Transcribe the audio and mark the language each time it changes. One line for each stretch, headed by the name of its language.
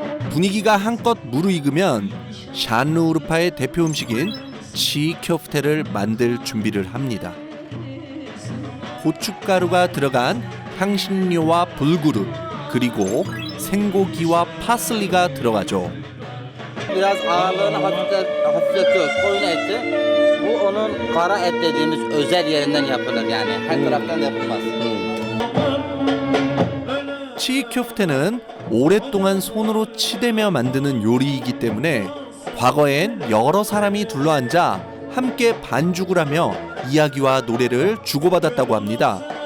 Korean: 분위기가 한껏 무르익으면 샨루우르파의 대표 음식인 치köfte를 만들 준비를 합니다. 고춧가루가 들어간 향신료와 불구르 그리고 생고기와 파슬리가 들어가죠.
Turkish: Biraz ağırlığını hafifletiyoruz. Koyun eti. Bu onun kara et dediğimiz özel yerinden yapılır yani. Her taraftan yapılmaz.
Korean: 치köfte는 오랫동안 손으로 치대며 만드는 요리이기 때문에 과거엔 여러 사람이 둘러앉아 함께 반죽을 하며 이야기와 노래를 주고받았다고 합니다.